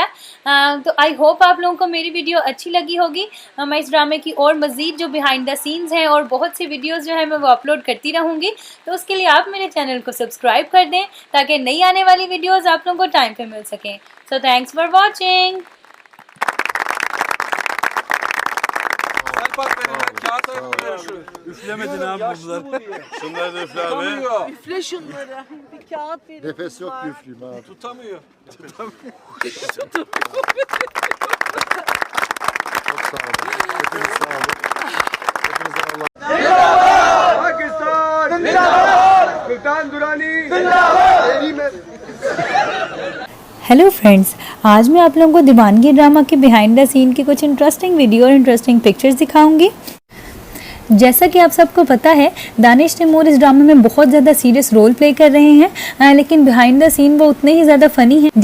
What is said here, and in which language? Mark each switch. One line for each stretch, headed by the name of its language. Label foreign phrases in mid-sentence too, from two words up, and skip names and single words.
Urdu: تو
English: I hope
Urdu: آپ لوگوں کو میری ویڈیو اچھی لگی ہوگی. میں اس ڈرامے کی اور مزید جو
English: behind the scenes
Urdu: ہیں اور بہت سی ویڈیوز جو ہے میں وہ اپلوڈ کرتی رہوں گی، تو اس کے لیے آپ میرے چینل کو سبسکرائب کر دیں تاکہ نئی آنے والی ویڈیوز آپ لوگوں کو ٹائم پر مل سکیں.
English: So thanks for watching.
Turkish: Üflemedin abi bunlar. Şunları da üfle abi. Tutamıyor. Üfle şunları. Bir kağıt verin. Nefes yok ki üfleyeyim abi. Tutamıyor. Çok sağ olun. Hepiniz sağ olun. Hepinize Allah.
Urdu: پاکستان زندہ باد، سلطان درانی زندہ باد.
English: Hello friends,
Urdu: آج میں آپ لوگوں کو دیوانگی ڈرامہ کے
English: behind the scene
Urdu: کی کچھ
English: interesting video
Urdu: اور
English: interesting pictures
Urdu: دکھاؤں گی. جیسا کہ آپ سب کو پتا ہے، دانش تیمور اس ڈرامے میں بہت زیادہ
English: serious role play
Urdu: کر رہے ہیں، لیکن
English: behind the scene
Urdu: وہ اتنے ہی زیادہ فنی ہیں.